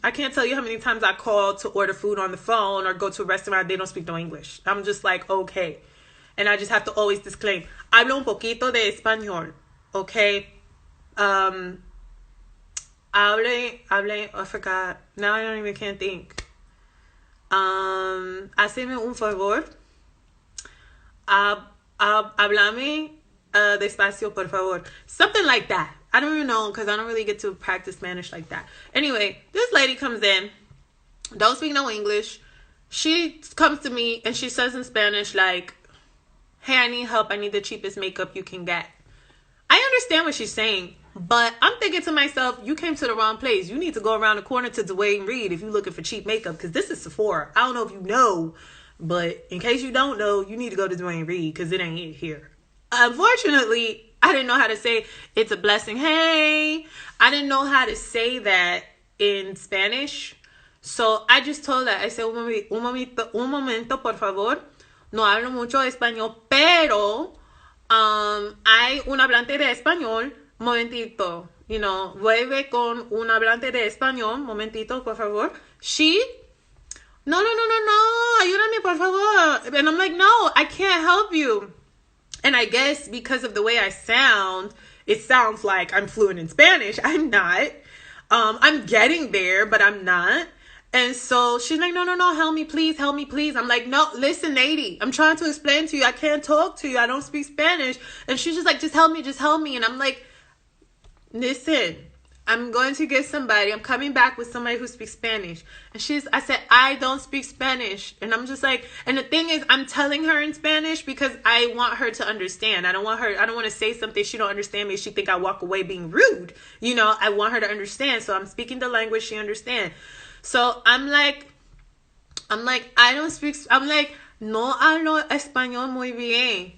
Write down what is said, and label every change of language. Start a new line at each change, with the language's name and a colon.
English: I can't tell you how many times I call to order food on the phone or go to a restaurant, they don't speak no English. I'm just like, okay. And I just have to always disclaim,
Spanish: hablo un poquito de español,
English: okay? I forgot. Now I don't even can't think.
Spanish: Haceme un favor. Háblame despacio, por favor.
English: Something like that. I don't even know, because I don't really get to practice Spanish like that. Anyway, this lady comes in, don't speak no English. She comes to me and she says in Spanish like, hey, I need help. I need the cheapest makeup you can get. I understand what she's saying, but I'm thinking to myself, you came to the wrong place. You need to go around the corner to Dwayne Reed if you're looking for cheap makeup, because this is Sephora. I don't know if you know, but in case you don't know, you need to go to Dwayne Reed, because it ain't it here. Unfortunately, I didn't know how to say it's a blessing. Hey, I didn't know how to say that in Spanish. So I just told her, I said,
Spanish: un momento, por favor. No hablo mucho español, pero hay un hablante de español. Momentito,
English: you know,
Spanish: vuelve con un hablante de español. Momentito, por favor. She, no, ayúdame, por favor.
English: And I'm like, no, I can't help you. And I guess because of the way I sound, it sounds like I'm fluent in Spanish. I'm not. I'm getting there, but I'm not. And so she's like, no, help me, please. I'm like, no, listen, lady, I'm trying to explain to you. I can't talk to you. I don't speak Spanish. And she's just like, just help me. And I'm like, listen, I'm going to get somebody. I'm coming back with somebody who speaks Spanish. And I said, I don't speak Spanish. And I'm just like, and the thing is, I'm telling her in Spanish because I want her to understand. I don't want to say something she don't understand me. She think I walk away being rude. You know, I want her to understand. So I'm speaking the language she understands. So I'm like, I don't speak, I'm like,
Spanish: no hablo español muy bien.